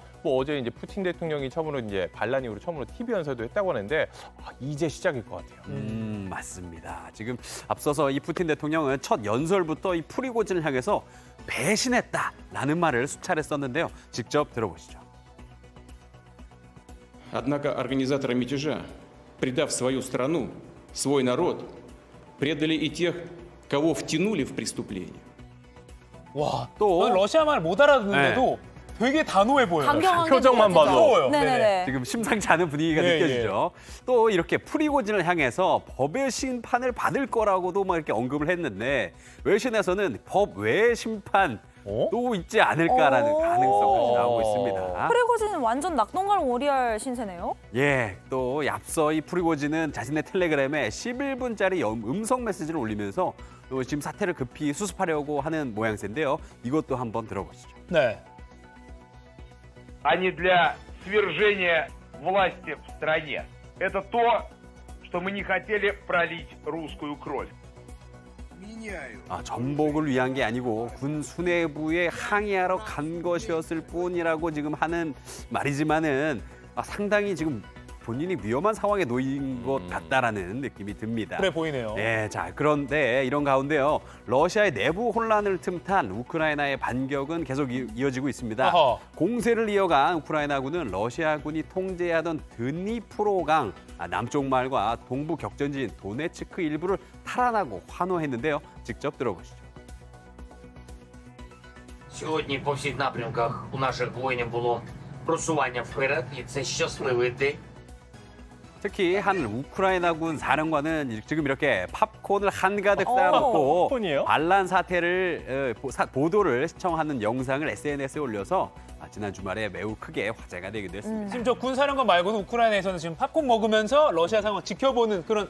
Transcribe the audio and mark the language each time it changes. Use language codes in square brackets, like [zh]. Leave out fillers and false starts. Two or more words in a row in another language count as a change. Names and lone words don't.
[ko] 어제 이제 푸틴 대통령이 처음으로 반란 이후로 처음으로 TV 연설도 했다고 하는데 이제 시작일 것 같아요. 맞습니다. 지금 앞서서 이 푸틴 대통령은 첫 연설부터 이 프리고진을 향해서 배신했다라는 말을 수차례 썼는데요. 직접 들어보시죠. [ru] Однако организаторы мятежа, предав свою страну, свой народ, предали и тех, кого втянули в преступление. [ko] 와, 또 러시아 말 못 알아듣는데도 되게 단호해 보여요. 강경하게 표정만 봐도. 무서워요. 네네네. 지금 심상치 않은 분위기가 네, 느껴지죠. 또 이렇게 프리고진을 향해서 법의 심판을 받을 거라고도 이렇게 언급을 했는데 외신에서는 법 외의 심판 또 있지 않을까라는 가능성까지 나오고 있습니다. 프리고진은 완전 낙동강 오리알 신세네요. 예, 또 앞서 이 프리고진은 자신의 텔레그램에 11분짜리 음성 메시지를 올리면서 또 지금 사태를 급히 수습하려고 하는 모양새인데요. 이것도 한번 들어보시죠. 네. [ru] а не для свержения власти в стране. Это то, что мы не хотели пролить русскую кровь. [ko] 전복을 위한 게 아니고 군 수뇌부에 항의하러 간 것이었을 뿐이라고 지금 하는 말이지만은 상당히 지금 본인이 위험한 상황에 놓인 것 같다라는 느낌이 듭니다. 그래 보이네요. 네, 자 그런데 이런 가운데요, 러시아의 내부 혼란을 틈탄 우크라이나의 반격은 계속 이어지고 있습니다. 어허. 공세를 이어간 우크라이나군은 러시아군이 통제하던 드니프로강 남쪽 마을과 동부 격전지인 도네츠크 일부를 탈환하고 환호했는데요. 직접 들어보시죠. [uk] Сьогодні по всіх напрямках у наших воїнів було просування вперед, і це щасливий день. [ko] 특히 한 우크라이나군 사령관은 지금 이렇게 팝콘을 한가득 쌓아놓고 팝콘이에요? 반란 사태를 보도를 시청하는 영상을 SNS에 올려서 지난 주말에 매우 크게 화제가 되기도 했습니다. 지금 저 군사령관 말고도 우크라이나에서는 지금 팝콘 먹으면서 러시아 상황 지켜보는 그런